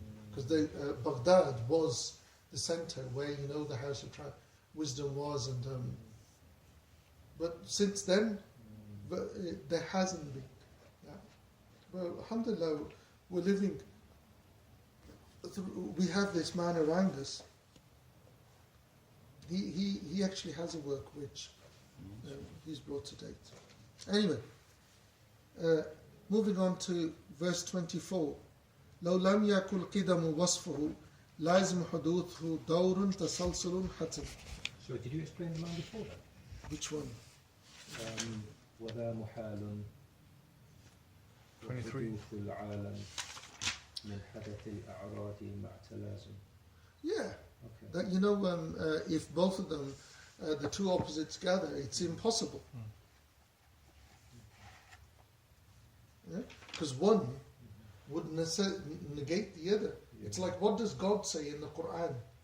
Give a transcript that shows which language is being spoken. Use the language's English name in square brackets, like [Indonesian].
[English] Because Baghdad was the center where, the House of Wisdom was, and but since then, there hasn't been. Yeah. Well, alhamdulillah, we're living, we have this man around us. He actually has a work which he's brought to date. Anyway, moving on to verse 24. [Arabic] لو لم يكن قدم وصفه لازم حدوثه دور تسلسل حتم. [English] So did you explain the line before that? Which one? [Arabic] وذا محال [English] 23. [Arabic] وحدوث العالم من حدث الأعراض مع تلازم. [English] Yeah. Okay. That if both of them, the two opposites gather, it's impossible. Because one would negate the other. It's like, what does God say in the Quran?